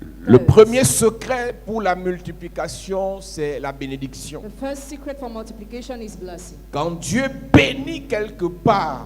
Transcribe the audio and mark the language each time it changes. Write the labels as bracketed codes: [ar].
[fr] Le premier secret pour la multiplication, c'est la bénédiction. [en] The first secret for multiplication is blessing. [fr] Quand Dieu bénit quelque part,